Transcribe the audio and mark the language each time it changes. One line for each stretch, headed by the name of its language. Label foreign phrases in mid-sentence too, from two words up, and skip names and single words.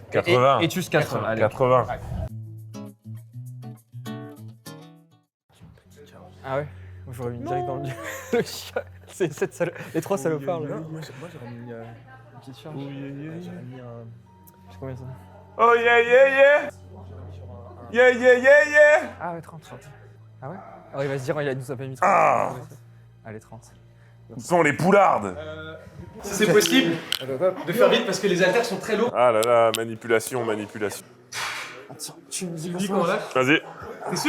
French: 80. Et tu 80. Allez. 80. Ah ouais. Moi, j'aurais mis direct dans le le chien. C'est cette les 3 salopards là. Moi j'aurais mis une petite charge. J'aurais mis un... Je sais combien ça.
English: Oh yeah yeah yeah. Yeah yeah yeah yeah.
French: Ah ouais, 30. Ah ouais. Alors il va se dire, il nous a pas mis 30. Ah. Allez, 30. Ce sont les poulardes. Si c'est possible, de faire vite parce que les haltères sont très lourds. Ah là là, manipulation, manipulation. Attends, tu me dis Tu me dis qu'on lâche. Vas-y. T'es sûr?